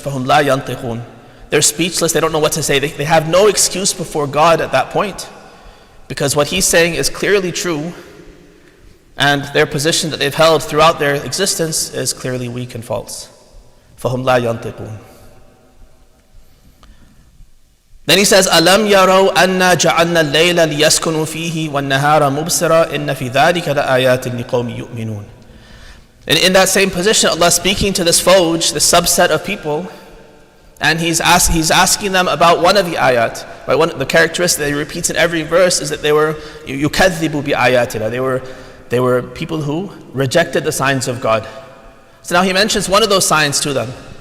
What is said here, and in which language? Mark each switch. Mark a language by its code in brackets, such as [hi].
[ar] فَهُمْ لَا يَنْطِقُونَ. [en] They're speechless, they don't know what to say. They have no excuse before God at that point, because what He's saying is clearly true, and their position that they've held throughout their existence is clearly weak and false. [ar] فَهُمْ لَا يَنْطِقُونَ. [en] Then He says, [ar] أَلَمْ يَرَوْا أَنَّا جَعَلْنَا اللَّيْلَ لِيَسْكُنُوا فِيهِ وَالنَّهَارَ مُبْصِرًا إِنَّ فِي ذَلِكَ لَآيَاتٍ لِقَوْمٍ يُؤْمِنُونَ. [en] And in that same position, Allah speaking to this fawj, this subset of people, and He's asking them about one of the ayat. Right? The characteristic that He repeats in every verse is that they were [ar] يُكَذِّبُوا بِآيَاتِنَا. [en] They were They were people who rejected the signs of God. So now he mentions one of those signs to them.